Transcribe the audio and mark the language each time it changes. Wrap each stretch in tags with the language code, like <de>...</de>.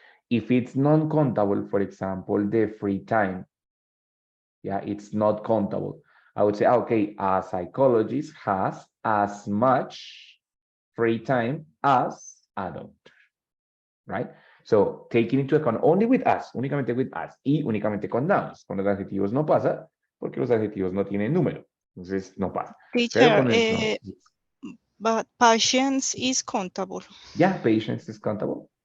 <en>If it's non-countable, for example, the free time, yeah, it's not countable. I would say, okay, a psychologist has as much free time as a doctor, right? So, taking into account only with us, únicamente with us,</en> <es>y únicamente con</es> <en>nouns.</en> <es>Con los adjetivos no pasa, porque los adjetivos no tienen número. Entonces, no pasa. Pero</es> <en>Teacher,</en> <es>con el no,</es> <en>but patience is countable. yeah, patience is countable.</en>